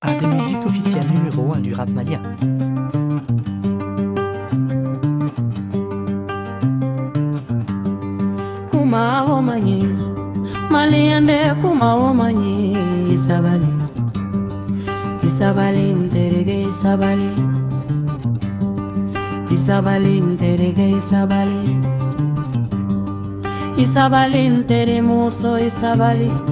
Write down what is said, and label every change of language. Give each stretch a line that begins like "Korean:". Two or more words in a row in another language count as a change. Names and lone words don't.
French: à des musiques officielles numéro 1 du rap malien.
Bambara: Oumou Magni, Maliende Oumou Magni, Isabali, Isabali nterege Isabali, Isabali nterege Isabali, Isabali ntere muso Isabali.